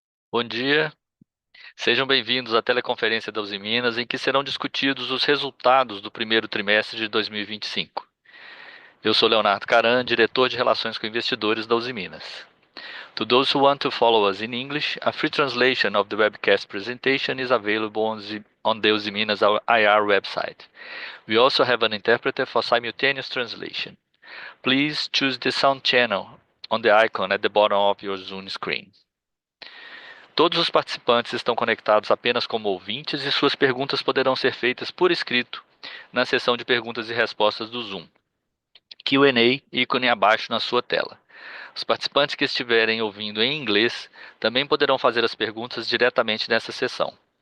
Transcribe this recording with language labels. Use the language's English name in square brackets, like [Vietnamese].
[Portuguese] Bom dia, sejam bem-vindos à teleconferência da Usiminas, em que serão discutidos os resultados do primeiro trimestre de 2025. Eu sou Leonardo Caran, diretor de Relações com Investidores da Usiminas. [English] To those who want to follow us in English, a free translation of the webcast presentation is available on the Usiminas IR website. We also have an interpreter for simultaneous translation. Please choose the sound channel on the icon at the bottom of your Zoom screen. [Portuguese] Todos os participantes estão conectados apenas como ouvintes e suas perguntas poderão ser feitas por escrito na seção de perguntas e respostas do Zoom. Q&A, ícone abaixo na sua tela. Os participantes que estiverem ouvindo em inglês também poderão fazer as perguntas diretamente nessa sessão.